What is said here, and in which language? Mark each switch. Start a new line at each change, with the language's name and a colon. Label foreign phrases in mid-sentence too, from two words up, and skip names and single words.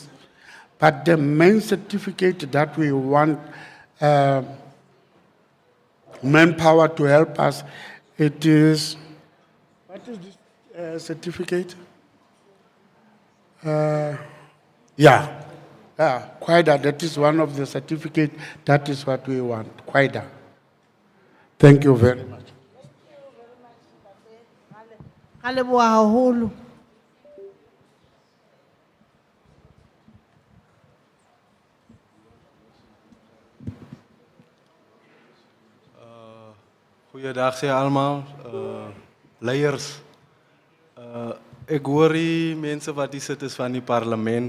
English: But the main certificate that we want manpower to help us, it is, what is this certificate? Quida, that is one of the certificates, that is what we want, Quida. Thank you very much.
Southern Sotho: Ka leboha haholo.
Afrikaans: Goeiedag sê allemaal, leiers. Ek hoor die mense wat hier sit is van die parlement.